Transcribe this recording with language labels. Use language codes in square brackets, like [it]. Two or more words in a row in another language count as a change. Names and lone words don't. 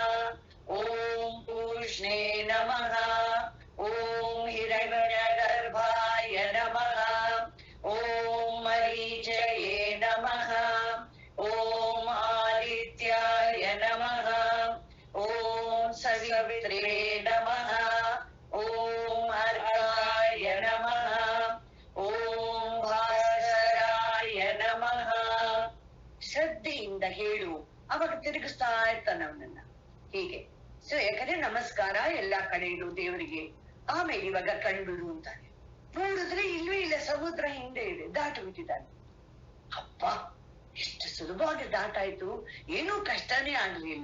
[sa] ಓಂ ಪೂಷ್ಣೇ ನಮಃ, ಓಂ ಹಿರಣ್ಯಗರ್ಭಾಯ ನಮಃ, ಓಂ ಮರೀಚಯೇ ನಮಃ, ಓಂ ಆದಿತ್ಯಾಯ ನಮಃ, ಓಂ ಸವಿತ್ರೇ ನಮಃ, ಓಂ ಅರ್ಕಾಯ ನಮಃ, ಓಂ ಭಾಸ್ಕರಾಯ ನಮಃ. [kn] ಶ್ರದ್ಧೆಯಿಂದ ಹೇಳು. ಅವಾಗ ತಿರುಗಿಸ್ತಾ ಇರ್ತಾನೆ ಅವನನ್ನ ಹೀಗೆ. ಸೊ ಯಾಕಂದ್ರೆ ನಮಸ್ಕಾರ ಎಲ್ಲಾ ಕಡೆ ಇಡು ದೇವರಿಗೆ. ಆಮೇಲೆ ಇವಾಗ ಕಣ್ಬಿಡು ಅಂತಾನೆ. ನೋಡಿದ್ರೆ ಇಲ್ವೇ ಇಲ್ಲ, ಸಮುದ್ರ ಹಿಂದೆ ಇದೆ, ದಾಟ ಬಿಟ್ಟಿದ್ದಾನೆ. ಅಪ್ಪ, ಎಷ್ಟು ಸುಲಭವಾಗಿ ದಾಟಾಯ್ತು, ಏನೂ ಕಷ್ಟನೇ ಆಗ್ಲಿಲ್ಲ.